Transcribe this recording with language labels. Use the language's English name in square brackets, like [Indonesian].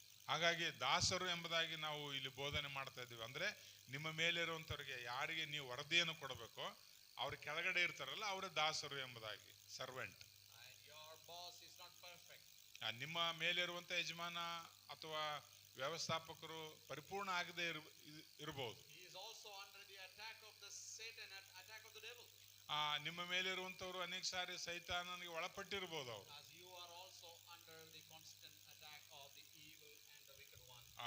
[Kannada] ಹಾಗಾಗಿ ದಾಸರು ಎಂಬುದಾಗಿ ನಾವು ಇಲ್ಲಿ ಬೋಧನೆ ಮಾಡ್ತಾ ಇದ್ದೀವಿ. ಅಂದ್ರೆ ನಿಮ್ಮ ಮೇಲೆ ಇರುವಂತವ್ರಿಗೆ ಯಾರಿಗೆ ನೀವು ವರದಿಯನ್ನು ಕೊಡಬೇಕೋ ಅವ್ರ ಕೆಳಗಡೆ ಇರ್ತಾರಲ್ಲ ಅವರೇ ದಾಸರು ಎಂಬುದಾಗಿ, servant. [English] And your boss is not perfect. [Kannada] ನಿಮ್ಮ ಮೇಲೆ ಇರುವಂತ ಯಜಮಾನ ಅಥವಾ ವ್ಯವಸ್ಥಾಪಕರು ಪರಿಪೂರ್ಣ ಆಗದೆ ಇರಬಹುದು. [English] He is also under the attack of the Satan, attack of the devil. [Kannada] ನಿಮ್ಮ ಮೇಲೆ ಇರುವಂತವ್ರು ಅನೇಕ ಸಾರಿ ಸೈತಾನನಿಗೆ ಒಳಪಟ್ಟಿರಬಹುದು ಅವರು. [English] As you are also under the constant attack of the evil and the wicked one.